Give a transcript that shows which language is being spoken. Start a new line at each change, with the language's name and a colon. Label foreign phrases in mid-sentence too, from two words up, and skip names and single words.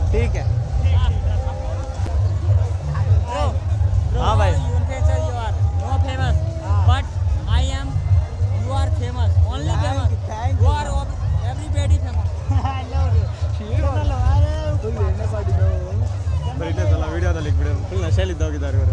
Hindi: ठीक है. हाँ भाई.
English: Influencer you are no famous, but I am. You are famous, only famous. Thank You are everybody famous.
Kannada: ಬರೀಟಲ್ಲ ವಿಡಿಯೋದಲ್ಲಿ ಫುಲ್ ನಶೆಯಲ್ಲಿ ಇದ್ದೋಗಿದ್ದಾರೆ ಇವರು.